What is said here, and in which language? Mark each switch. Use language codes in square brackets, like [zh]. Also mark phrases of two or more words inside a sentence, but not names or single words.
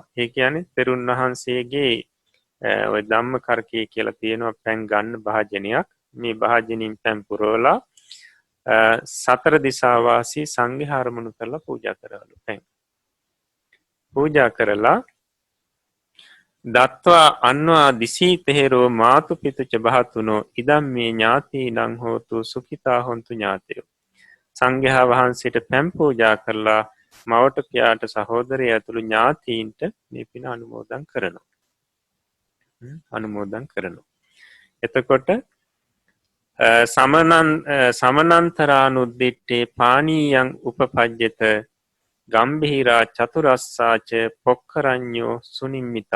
[si] ඒ කියන්නේ තෙරුන් වහන්සේගේ ඔය ධම්ම කරකය කියලා තියෙනවා පැන් ගන්න භාජනයක්. මේ භාජනින් පැන් පුරවලා සතර දිසාවාසී සංඝයා අරමුණු කරලා පූජා කරවලු පැන්. පූජා කරලා [pi] දත්වා අන්වා දිසී තෙහෙරෝ මාතු පිතුච භාතුනෝ ඉදම් මේ ඥාතීනං හෝතු සුඛිතා හොන්තු ඥාතයෝ. [si] සංඝයා වහන්සේට පැන් පූජා කරලා මවට පියාට සහෝදරය ඇතුළු ඥාතීන්ට මේ පින අනුමෝදන් කරනවා. අනුමෝදන් කරනවා. [pi] එතකොට සමනන්තරානුද්දිට්ටේ පානීයං උපපජ්ජත ගම්භීරා චතුරස්සාච පොක්කරඥෝ සුනිම්මිතා.